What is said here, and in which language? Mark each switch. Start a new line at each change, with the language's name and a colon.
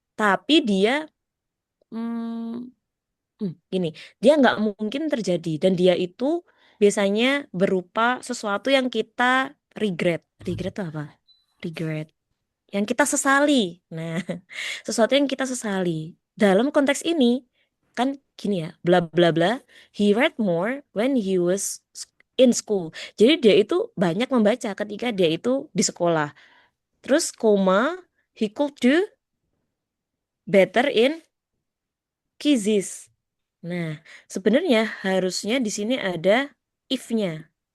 Indonesian: Tapi dia hmm, gini, dia nggak mungkin terjadi dan dia itu biasanya berupa sesuatu yang kita regret. Regret itu apa? Regret. Yang kita sesali. Nah, sesuatu yang kita sesali. Dalam konteks ini kan gini ya, bla bla bla.
English: He read more when he was in school.
Indonesian: Jadi dia itu banyak membaca ketika dia itu di sekolah. Terus koma,
English: he could do better in quizzes.
Indonesian: Nah, sebenarnya harusnya di sini ada if-nya.